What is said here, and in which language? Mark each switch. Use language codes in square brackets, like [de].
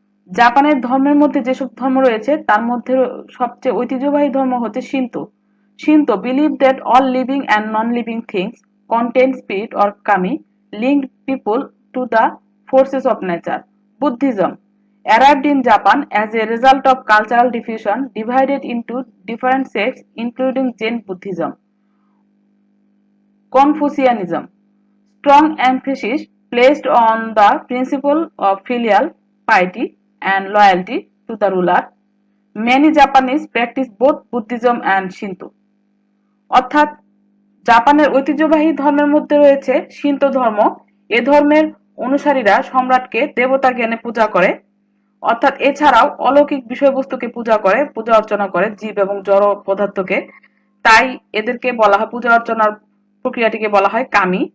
[bn] জাপানের ধর্মের মধ্যে যেসব ধর্ম রয়েছে তার মধ্যে সবচেয়ে ঐতিহ্যবাহী ধর্ম হচ্ছে Shinto. [en] Shinto believe that all living and non living things contain spirit or kami linked people to the forces of nature. Buddhism, arrived in Japan as a result of cultural diffusion divided into different sects including Zen Buddhism, Confucianism. Strong emphasis placed on the principle of filial piety and loyalty to the ruler. Many Japanese practice both Buddhism and Shinto. [bn] অর্থাৎ জাপানের ঐতিহ্যবাহী ধর্মের মধ্যে রয়েছে Shinto ধর্ম। এ ধর্মের অনুসারীরা সম্রাটকে দেবতা জ্ঞানে পূজা করে, অর্থাৎ এছাড়াও অলৌকিক বিষয়বস্তুকে পূজা করে, পূজা অর্চনা করে জীব এবং জড় পদার্থকে। তাই এদেরকে বলা হয়, পূজা অর্চনার প্রক্রিয়াটিকে বলা হয় কামি।